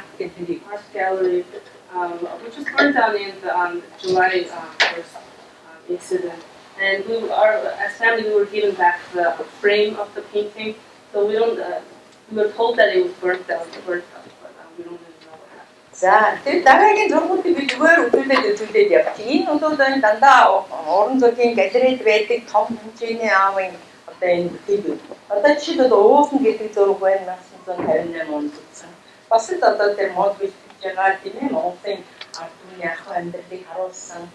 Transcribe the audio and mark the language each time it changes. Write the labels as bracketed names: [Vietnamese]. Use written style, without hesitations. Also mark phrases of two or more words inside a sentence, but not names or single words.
[English] Gallery, which was burned down in the July 1st incident. And as family, we were given back the frame of the painting, So we don't. We were told that it was burnt out, but we don't really know what happened. [Mongolian] За тэр дараагийн зургуудыг би зүгээр үзүүлээд явчих. Энэ бол дандаа орон зургийн галерейд байдаг том хэмжээний аавын одоо энэ бүтээлүүд. Одоо жишээлбэл уусна гэдэг зураг байна 1958 онд үзсэн. Бас л одоо тэр мод бэлтгэж байгаа тийм ээ Монголын ард түмний ах амьдралыг харуулсан.